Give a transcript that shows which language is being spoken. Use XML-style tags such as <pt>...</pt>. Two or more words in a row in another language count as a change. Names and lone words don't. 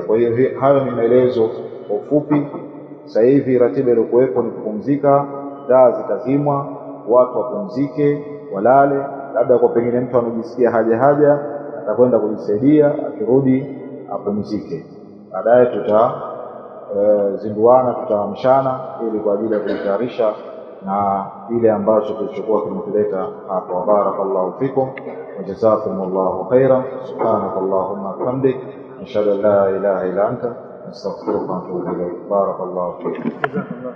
<sw>Kwa hiyo hayo ni maelezo kwa ufupi. Sasa hivi ratiba iliyokuwepo ni kupumzika, taa zitazimwa, watu wapumzike, walale. Labda kwa pengine mtu anajisikia haja atakwenda kujisaidia, akirudi apumzike. Baadaye tutazinduana, tutaamshana ili kwa ajili ya kujitayarisha na ile ambacho tulichokuwa kimetuleta hapa.</sw> <ar>بارك الله فيكم وجزاكم الله خيرا. سبحانك اللهم وبحمدك، أشهد أن لا إله إلا أنت، أستغفرك وأتوب إليك. بارك الله فيكم.</ar>